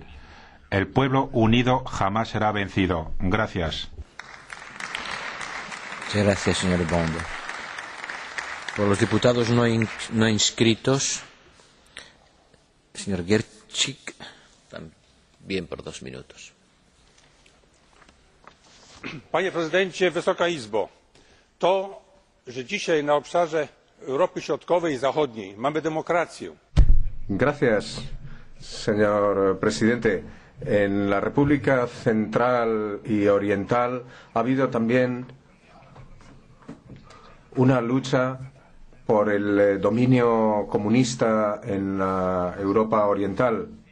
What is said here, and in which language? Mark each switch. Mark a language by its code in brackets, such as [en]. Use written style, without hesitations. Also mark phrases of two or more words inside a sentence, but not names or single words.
[es] El pueblo unido jamás será vencido. Gracias. Muchas gracias, señor Bond. Por los diputados no inscritos, señor Gierczych, también por 2 minutos. [pl] Panie prezydencie, Wysoka Izbo, to, że dzisiaj na obszarze Europy Środkowej i Zachodniej mamy demokrację. [es] Gracias, señor presidente. En la República Central y Oriental ha habido también una lucha por el dominio comunista en la Europa Oriental.